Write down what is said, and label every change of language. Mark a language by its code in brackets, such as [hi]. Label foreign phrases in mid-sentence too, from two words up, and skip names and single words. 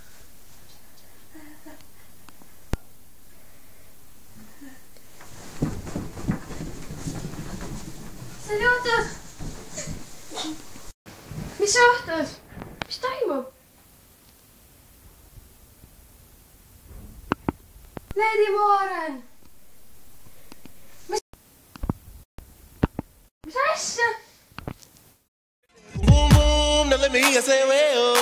[et] See oli juhtus. Mis juhtus? Mis toimub? Lady Warren! Mis asja? [en] Boom boom, now let me hear you say well.